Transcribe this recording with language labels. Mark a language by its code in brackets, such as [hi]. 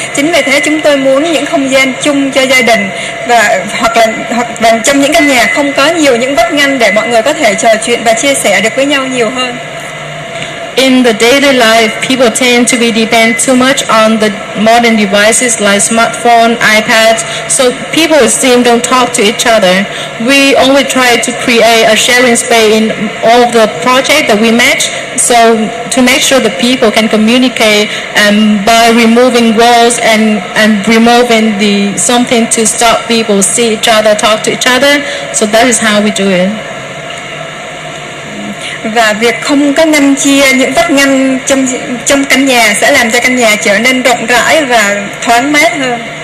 [vi] Chính vì thế chúng tôi muốn những không gian chung cho gia đình, và hoặc là trong những căn nhà không có nhiều những vách ngăn để mọi người có thể trò chuyện và chia sẻ được với nhau nhiều hơn. [en] In the daily life, people tend to be dependent too much on the modern devices like smartphone, iPads, so people it seems don't talk to each other. We only try to create a sharing space in all of the projects that we match, so to make sure that people can communicate, and by removing walls and removing something to stop people see each other, talk to each other. So that is how we do it. [vi] Và việc không có ngăn chia những vách ngăn trong căn nhà sẽ làm cho căn nhà trở nên rộng rãi và thoáng mát hơn.